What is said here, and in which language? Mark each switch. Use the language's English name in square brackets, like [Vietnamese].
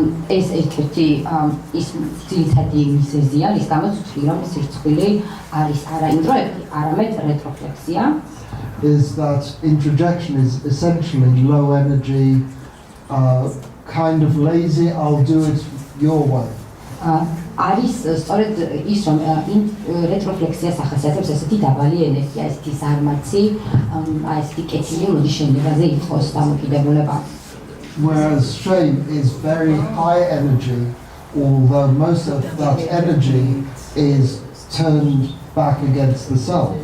[Georgian] ეს ერთ-ერთი ის ძირითადი მიზეზია, რის გამოც ვთვლი, რომ სირცხვილი არის არა ინტროექტი, არამედ რეტროფლექსია. [English] Is that introjection is essentially low energy, kind of lazy, I'll do it your way. [Georgian] არის სწორედ ის, რომ რეტროფლექსიას ახასიათებს ესეთი დაბალი ენერგია, ესეთი ზარმაცი, ესეთი კეთილი მოდი შენებაზე იყოს დამოკიდებულება. [English] Whereas shame is very high energy, although most of that energy is turned back against the self.